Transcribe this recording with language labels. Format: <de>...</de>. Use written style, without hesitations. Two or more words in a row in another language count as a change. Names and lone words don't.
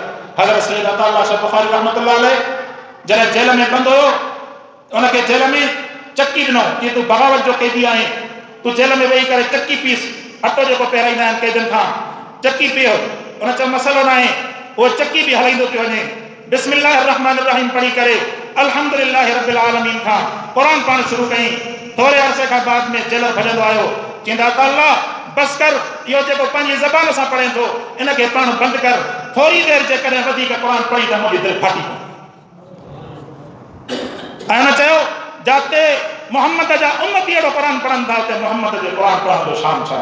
<sd>हज़रत सैयद अता शाह बुखारी</sd> <ar>رحمة الله عليه</ar> <sd>जॾहिं जेल में बंदि हुयो, उनखे जेल में चक्की ॾिनो कि तूं बग़ावत जो कैदी आहीं, तूं जेल में वेही करे चक्की पीस, अटो जेको पहिराईंदा आहिनि कैदियुनि खां, चक्की पियो। उन चयो मसइलो न आहे, उहो चक्की बि हलाईंदो पियो वञे,</sd> <ar>بسم الله الرحمن الرحيم</ar> <sd>पढ़ी करे</sd> <ar>الحمد لله رب العالمين</ar> <sd>खां क़ुरान पढ़णु शुरू कई। थोरे अरसे खां बाद में जेलर भॼंदो आयो, चवंदा त अल्लाह बस कर, इहो जेको पंहिंजी ज़बान सां पढ़े थो इनखे पढ़णु बंदि कर, थोरी देरि जेकॾहिं वधीक क़ुरान पढ़ी त मुंहिंजी दिलि फाटी पई। ऐं हुन चयो जिते मोहम्मद जा उम्मती अहिड़ो क़ुरान पढ़नि था, उते मोहम्मद जे क़ुरान पढ़ण जो शान छा।</sd>